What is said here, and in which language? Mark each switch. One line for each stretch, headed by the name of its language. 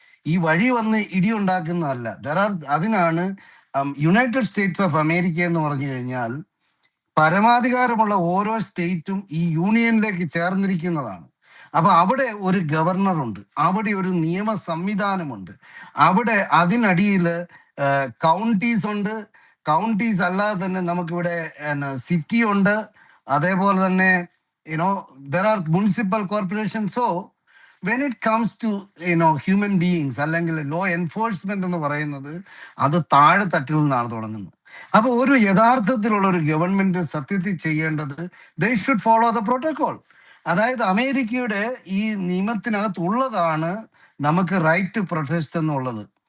Malayalam: ഈ വഴി വന്ന് ഇടിയുണ്ടാക്കുന്നതല്ല. അതിനാണ് യുണൈറ്റഡ് സ്റ്റേറ്റ്സ് ഓഫ് അമേരിക്ക എന്ന് പറഞ്ഞു കഴിഞ്ഞാൽ പരമാധികാരമുള്ള ഓരോ സ്റ്റേറ്റും ഈ യൂണിയനിലേക്ക് ചേർന്നിരിക്കുന്നതാണ്. അപ്പൊ അവിടെ ഒരു ഗവർണറുണ്ട്, അവിടെ ഒരു നിയമ സംവിധാനമുണ്ട്, അവിടെ അതിനടിയിൽ കൗണ്ടീസ് ഉണ്ട്. കൗണ്ടീസ് അല്ലാതെ തന്നെ നമുക്കിവിടെ സിറ്റി ഉണ്ട്. അതേപോലെ തന്നെ
English: there are municipal corporations. So when it comes to human beings
Malayalam: അല്ലെങ്കിൽ ലോ എൻഫോഴ്സ്മെന്റ് എന്ന് പറയുന്നത് അത് താഴെ തട്ടിൽ നിന്നാണ് തുടങ്ങുന്നത്. അപ്പൊ ഒരു യഥാർത്ഥത്തിലുള്ള ഒരു ഗവൺമെന്റ് സത്യത്തിൽ ചെയ്യേണ്ടത്
English: they should follow the protocol.
Malayalam: അതായത് അമേരിക്കയുടെ ഈ നിയമത്തിനകത്തുള്ളതാണ് നമുക്ക് റൈറ്റ് ടു പ്രൊട്ടസ്റ്റ് എന്നുള്ളത്.